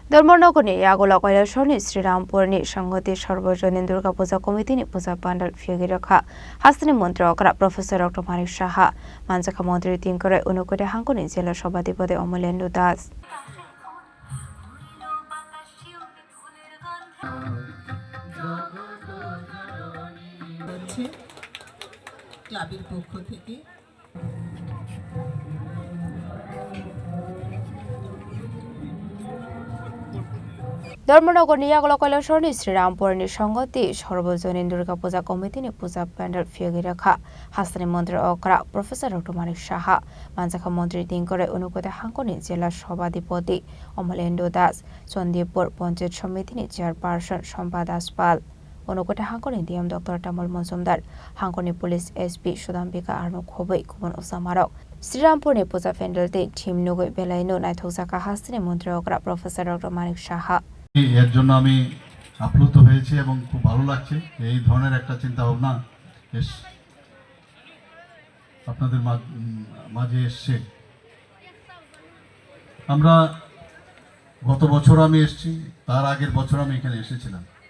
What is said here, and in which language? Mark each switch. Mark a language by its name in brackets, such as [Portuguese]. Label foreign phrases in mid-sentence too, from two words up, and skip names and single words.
[Kok Borok] Dharmanagar Yakulo Kailashaharni Srirampurni Songhati Sarbojanin Durgapuja Committee Puja Pandal Phiyogwi Rwkha Hasteni Mantri Okra Prof Manik Saha Manjakha Mantri Tinku Unakoti Hangkhorni Zela Sabhadipati Amalendu [Bangla] ক্লাবের পক্ষ থেকে [Kok Borok] Dharmanagar Yakulo Kailashaharni Srirampurni Songhati Sarbojanin Durgapuja Committee Puja Pandal Phiyogwi Rwkha Hasteni Mantri Okra Prof Manik Saha Manjakha Mantri Tinku Unakoti Hangkhorni Zela Sabhadipati Amalendu Chindipur Panchayat Samiti Chairperson Sampadaspal Unakoti Hangkhorni DM Dr. Tamal Monsumdar Hangkhorni Police SP Sudambika Arno Khobei Kubon Usamarok Srirampurni Puja Pandal Team Nugoi Belaino Rwkha Hasteni Mantri Okra Prof Manik Saha [Bangla] এর জন্য আমি আপ্লুত হয়েছি এবং খুব ভালো লাগছে এই ধরনের একটা চিন্তা ভাবনা আপনাদের মাঝে এসেছে। আমরা গত বছর আমি এসেছি, তার আগের বছর আমি এখানে এসেছিলাম।